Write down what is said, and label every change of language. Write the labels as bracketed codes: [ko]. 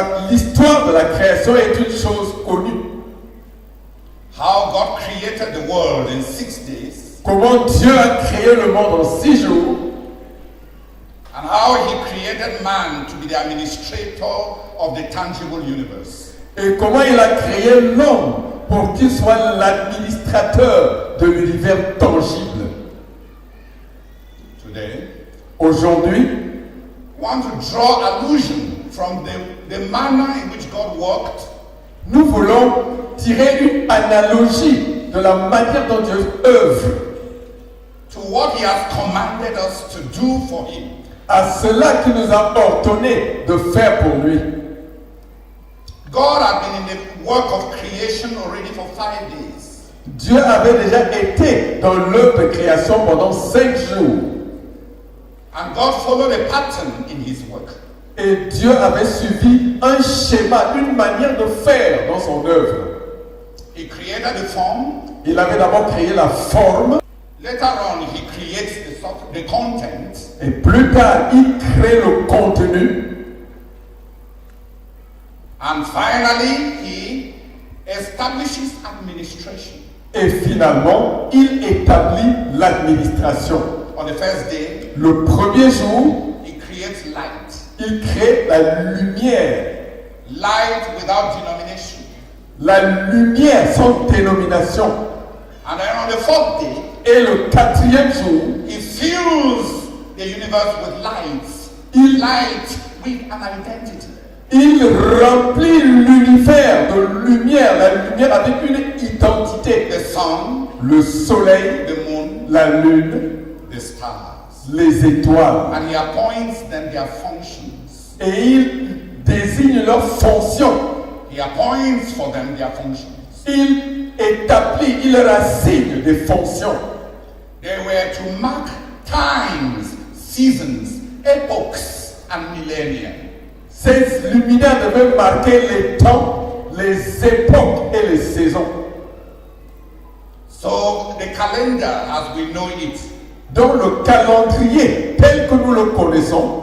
[fr] L'histoire de la création est une chose connue. [en] How God created the world in 6 days. [fr] Comment Dieu a créé le monde en 6 jours. [en] And how He created man to be the administrator of the tangible universe. [fr] Et comment il a créé l'homme pour qu'il soit l'administrateur de l'univers tangible. [en] Today, [fr] aujourd'hui, [en] we want to draw allusion from the manner in which God worked. [fr] Nous voulons tirer une analogie de la manière dont Dieu œuvre. [en] To what He has commanded us to do for Him. [fr] À cela qu'il nous a ordonné de faire pour lui. [en] God had been in the work of creation already for 5 days. [fr] Dieu avait déjà été dans l'œuvre de création pendant 5 jours. [en] And God followed a pattern in His work. [fr] Et Dieu avait suivi un schéma, une manière de faire dans son œuvre. [en] He created the form. [fr] Il avait d'abord créé la forme. [en] Later on, He creates the content. [fr] Et plus tard, il crée le contenu. [en] And finally, He establishes administration. [fr] Et finalement, il établit l'administration. [en] On the first day, [fr] le premier jour, [en] He creates light. [fr] Il crée la lumière. [en] Light without denomination. [fr] La lumière sans dénomination. [en] And then on the 4th day, [fr] et le 4e jour, [en] He fills the universe with lights. Light with an identity. [fr] Il remplit l'univers de lumière, la lumière avec une identité. [en] The sun, [fr] le soleil, [en] the moon, [fr] la lune, [en] the stars, [fr] les étoiles. [en] And He appoints them their functions. [fr] Et il désigne leurs fonctions. [en] He appoints for them their functions. [fr] Il établit, il leur assigne des fonctions. [en] They were to mark times, seasons, epochs, and millennia. [fr] Ces luminaires devaient marquer les temps, les époques et les saisons. [en] So the calendar, as we know it, [fr] dans le calendrier tel que nous le connaissons,